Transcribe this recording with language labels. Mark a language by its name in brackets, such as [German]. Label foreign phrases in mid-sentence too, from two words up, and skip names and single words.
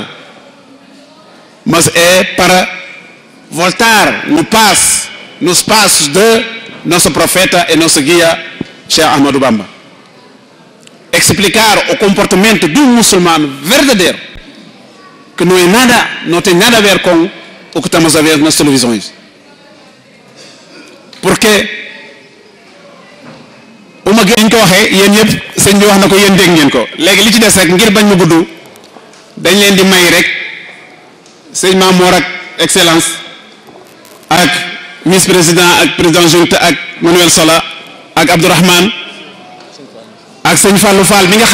[Portuguese] Mas é para voltar no paz, nos passos de nosso profeta e nosso guia, Sheikh Ahmadou Bamba. Explicar o comportamento de um muçulmano verdadeiro, que não tem nada a ver com o que estamos a ver nas televisões. Porque uma [Wolof] ngeen ko waxee yéen ñëpp sëñ bi wax na ko yéen dégg ngeen ko léegi li ci des rek ngir bañ mu gudd dañ leen di may rek sëñ Mamour ak excellence ak [French] vice président [Wolof] ak président junte ak Manuel Sola ak Abdourahmane ak sëñ Fallou Fall mi nga